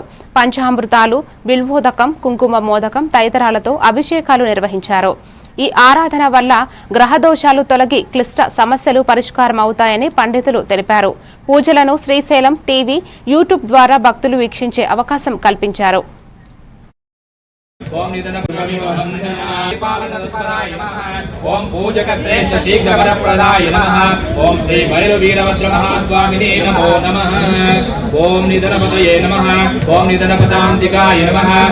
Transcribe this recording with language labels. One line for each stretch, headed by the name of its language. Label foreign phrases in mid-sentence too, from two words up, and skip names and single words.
Telugu: పంచామృతాలు, బిల్వోదకం, కుంకుమ మోదకం తదితరాలతో అభిషేకాలు నిర్వహించారు. ఈ ఆరాధన వల్ల గ్రహదోషాలు తొలగి క్లిష్ట సమస్యలు పరిష్కారం అవుతాయని పండితులు తెలిపారు. పూజలను శ్రీశైలం టీవీ, యూట్యూబ్ ద్వారా భక్తులు వీక్షించే అవకాశం కల్పించారు.
Sanskrit: ओम निधन पालनपराय नमः ओम पूजक श्रेष्ठ शीघ्र वरप्रदाय नमः ओम श्री भैरवीरभद्र महास्वामिने नमो नमः ओम निधनपतये नमः ओम निधनपदान्तिकाय नमः